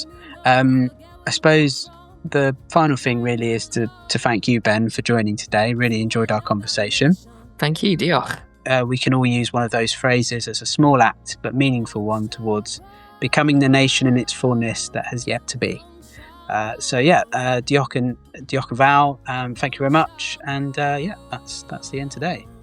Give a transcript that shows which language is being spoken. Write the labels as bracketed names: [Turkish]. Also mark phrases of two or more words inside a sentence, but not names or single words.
[English] I suppose the final thing really is to thank you, Ben, for joining today. Really enjoyed our conversation. Thank you, diolch. We can all use one of those phrases as a small act, but meaningful one towards becoming the nation in its fullness that has yet to be. [Welsh] Diolch yn fawr. [English] Thank you very much. And that's the end today.